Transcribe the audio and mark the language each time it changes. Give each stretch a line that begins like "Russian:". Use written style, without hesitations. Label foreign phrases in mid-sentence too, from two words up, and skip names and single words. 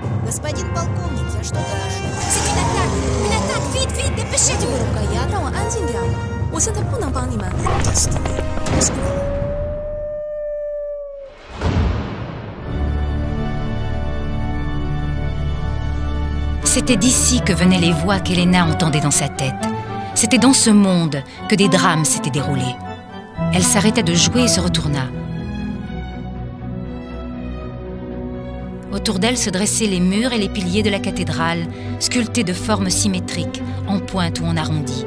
Russian: Господин полковник, я что-то...
French: C'est une attaque! Une attaque! Vite, vite, dépêchez-vous!
Chinese: 让我安静点，我现在不能帮你们。
French: C'était d'ici que venaient les voix qu'Elena entendait dans sa tête. C'était dans ce monde que des drames s'étaient déroulés. Elle s'arrêta de jouer et se retourna. Autour d'elle se dressaient les murs et les piliers de la cathédrale, sculptés de formes symétriques, en pointe ou en arrondi.